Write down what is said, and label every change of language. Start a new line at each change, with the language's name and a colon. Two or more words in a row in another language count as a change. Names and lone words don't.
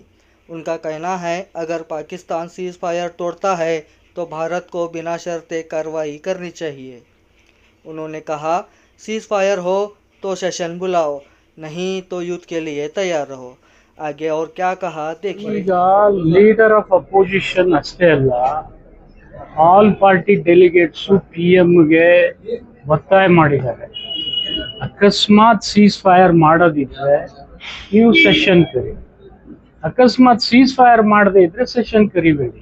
Hindi: उनका कहना है अगर पाकिस्तान
English: cease fire
Hindi: तोड़ता है तो भारत को बिना शर्ते कार्रवाई करनी चाहिए। उन्होंने कहा
English: cease fire
Hindi: हो तो सेशन बुलाओ, नहीं तो युद्ध के लिए तैयार रहो। आगे और क्या कहा देखिए।
Kannada: ಈಗ
English: leader of opposition
Kannada: ಅಷ್ಟೇ ಅಲ್ಲ,
English: all party delegates
Kannada: PM-ಗೆ ಒತ್ತಾಯ ಮಾಡಿದ್ದಾರೆ. ಅಕಸ್ಮಾತ್
English: cease fire
Kannada: ಮಾಡೋದಿದ್ರೆ ನೀವು ಸೆಷನ್ ಕರಿ, ಅಕಸ್ಮಾತ್
English: cease fire
Kannada: ಮಾಡದೇ ಇದ್ರೆ ಸೆಷನ್ ಕರಿಬೇಡಿ.